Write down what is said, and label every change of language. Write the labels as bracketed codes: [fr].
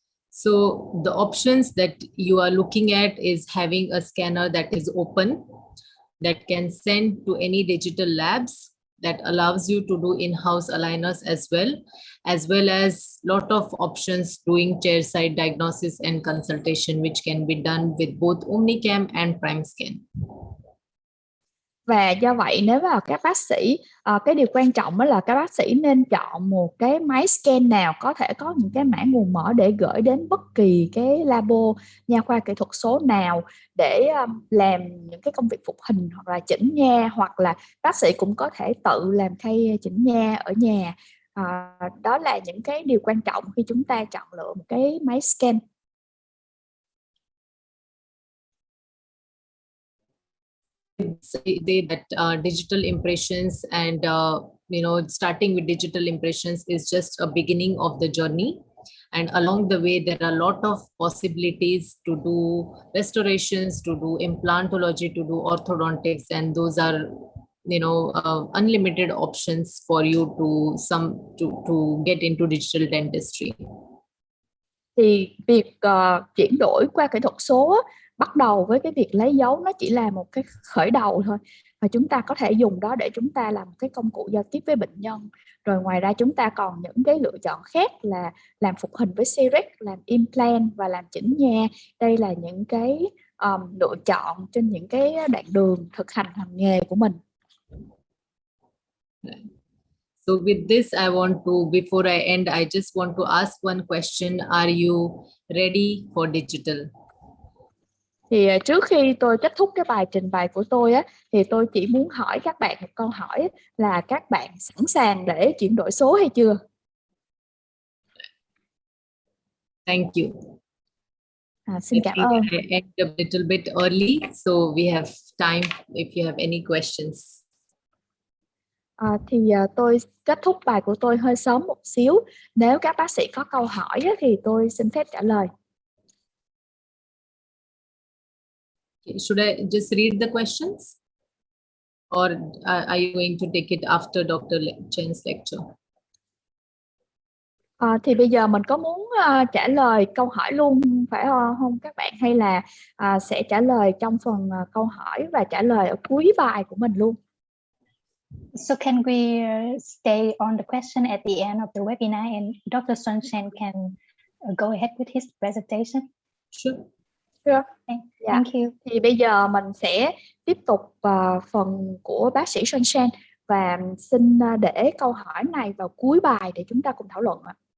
[en] So the options that you are looking at is having a scanner that is open, that can send to any digital labs, that allows you to do in-house aligners as well as lot of options doing chairside diagnosis and consultation, which can be done with both Omnicam and Prime Scan. [vi] Và do vậy nếu mà các bác sĩ, cái điều quan trọng đó là các bác sĩ nên chọn một cái máy scan nào có thể có những cái mã nguồn mở để gửi đến bất kỳ cái labo nha khoa kỹ thuật số nào để làm những cái công việc phục hình hoặc là chỉnh nha, hoặc là bác sĩ cũng có thể tự làm khay chỉnh nha ở nhà. Đó là những cái điều quan trọng khi chúng ta chọn lựa một cái máy scan. [en] Say that digital impressions and starting with digital impressions is just a beginning of the journey, and along the way there are a lot of possibilities to do restorations, to do implantology, to do orthodontics, and those are unlimited options for you to get into digital dentistry. [vi] Thì việc chuyển đổi qua kỹ thuật số bắt đầu với cái việc lấy dấu, nó chỉ là một cái khởi đầu thôi, và chúng ta có thể dùng đó để chúng ta làm cái công cụ giao tiếp với bệnh nhân. Rồi ngoài ra chúng ta còn những cái lựa chọn khác là làm phục hình với Cerec, làm implant và làm chỉnh nha. Đây là những cái lựa chọn trên những cái đoạn đường thực hành hành nghề của mình. [en] So with this, I want to, before I end, I just want to ask one question. Are you ready for digital? [vi] Thì trước khi tôi kết thúc cái bài trình bày của tôi thì tôi chỉ muốn hỏi các bạn một câu hỏi là các bạn sẵn sàng để chuyển đổi số hay chưa? [en] Thank you. [vi] Xin cảm ơn. [en] I end a little bit early, so we have time if you have any questions. [vi] Tôi kết thúc bài của tôi hơi sớm một xíu. Nếu các bác sĩ có câu hỏi thì tôi xin phép trả lời. [en] Should I just read the questions? Or are you going to take it after Dr. Chen's lecture? [vi] Thì bây giờ mình có muốn trả lời câu hỏi luôn phải không các bạn, hay là sẽ trả lời trong phần câu hỏi và trả lời ở cuối bài của mình luôn? [en] So can we stay on the question at the end of the webinar and Dr. Sunshine can go ahead with his presentation? Sure. Thank you. [vi] Thì bây giờ mình sẽ tiếp tục phần của bác sĩ Sunshine và xin để câu hỏi này vào cuối bài để chúng ta cùng thảo luận ạ.